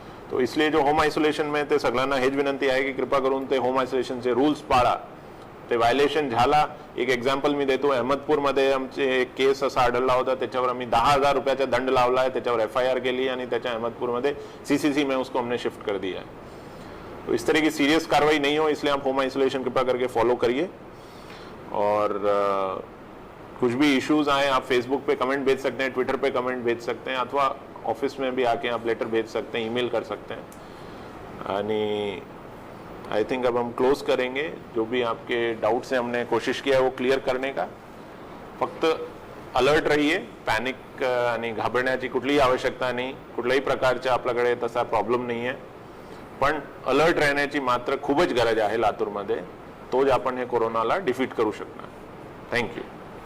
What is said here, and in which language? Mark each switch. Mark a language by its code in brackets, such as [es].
[hi] तो इसलिए जो होम आइसोलेशन में [mr] ते सगळ्यांना हेच विनंती आहे की कृपा करून ते होम आइसोलेशनचे रूल्स पाळा. ते व्हायलेशन झाला, एक एक्झाम्पल मी देतो. अहमदपूरमध्ये आमचे एक केस असा आढळला होता, त्याच्यावर आम्ही 10,000 रुपयाचा दंड लावला आहे, त्याच्यावर FIR केली आणि त्याच्या अहमदपूरमध्ये [hi] CCC में उसको हमने शिफ्ट कर दिया है. तो इस तरह की सीरियस कार्रवाई नहीं हो, इसलिए आप होम आइसोलेशन कृपा करके फॉलो करिए. और कुछ भी इश्यूज आए आप फेसबुक पे कमेंट भेज सकते हैं, ट्विटर पे कमेंट भेज सकते हैं, अथवा ऑफिस में भी आके आप लेटर भेज सकते हैं, ईमेल कर सकते हैं. आणि [en] I think [hi] अब हम क्लोज करेंगे. जो भी आपके डाउट्स हैं हमने कोशिश किया है वो क्लियर करने का. [mr] फक्त अलर्ट रहिए, पॅनिक आणि घाबरण्याची कुठलीही आवश्यकता नाही. कुठल्याही प्रकारच्या आपल्याकडे तसा प्रॉब्लेम नाही आहे, पण अलर्ट राहण्याची मात्र खूपच गरज आहे लातूरमध्ये. तोच आपण हे कोरोनाला डिफीट करू शकणार. थँक्यू.